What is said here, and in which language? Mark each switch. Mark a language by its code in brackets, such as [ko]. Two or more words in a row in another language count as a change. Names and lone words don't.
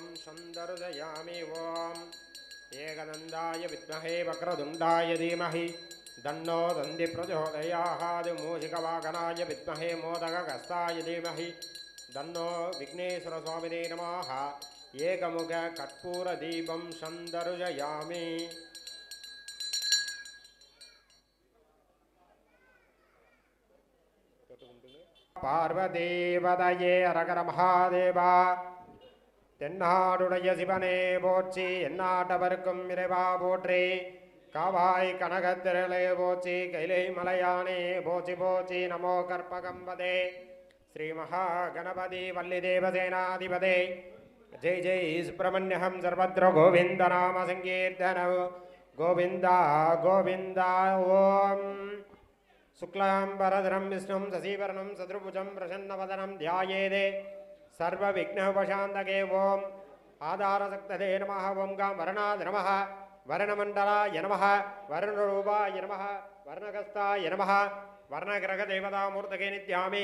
[sa] सन्दर्शयामि ॐ एकदन्ताय विद्महे वक्रतुण्डाय धीमहि तन्नो दन्ति प्रचोदयात् मूषिकवाहनाय विद्महे मोदकगस्ताय धीमहि तन्नो विघ्नेश्वरस्वामिने नमः एकमुख कर्पूरदीपं सन्दर्शयामि पार्वतीपतये हरहर महादेवा [ta] தென்னாடுடைய சிவனே போற்றி எந்நாட்டவர்க்கும் இறைவா போற்றி காவாய் கனகத்திரளே போற்றி கைலை மலையானே போற்றி போற்றி [sa] नमो कर्पकाम्बपते श्री महा गणपति वल्ली देवसेनापते जय जय सुब्रह्मण्यम् सर्वत्र गोविन्द नाम सङ्कीर्तन गोविन्दा गोविन्दा ओम् शुक्लांबरधरं विष्णुं शशिवर्णं चतुर्भुजं प्रसन्नवदनं ध्यायेत् सर्वविघ्नोपशान्तये ओम आधारशक्तये नमः ओम गां वरणाय नमः वर्णमण्डलाय नमः वर्णरूपाय नमः वर्णगस्ताय नमः वर्णग्रहदेवतामूर्तये नित्यामि